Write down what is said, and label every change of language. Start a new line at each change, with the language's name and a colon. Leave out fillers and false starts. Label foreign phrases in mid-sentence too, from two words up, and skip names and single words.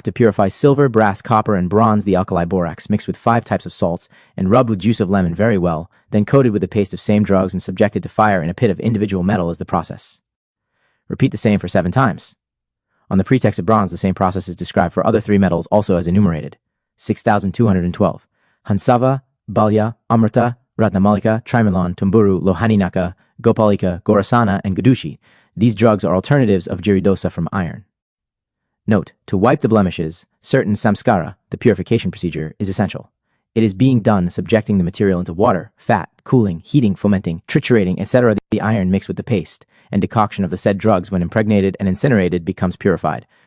English: To purify silver, brass, copper, and bronze, the alkali borax, mixed with 5 types of salts, and rubbed with juice of lemon very well, then coated with the paste of same drugs and subjected to fire in a pit of individual metal is the process. Repeat the same for 7 times. On the pretext of bronze, the same process is described for other 3 metals also as enumerated. 6212. Hansava, Balya, Amrita, Ratnamalika, Trimalon, Tumburu, Lohaninaka, Gopalika, Gorasana, and Gadushi. These drugs are alternatives of jiridosa from iron. Note, to wipe the blemishes, certain samskara, the purification procedure, is essential. It is being done subjecting the material into water, fat, cooling, heating, fomenting, triturating, etc. The iron mixed with the paste, and decoction of the said drugs when impregnated and incinerated becomes purified.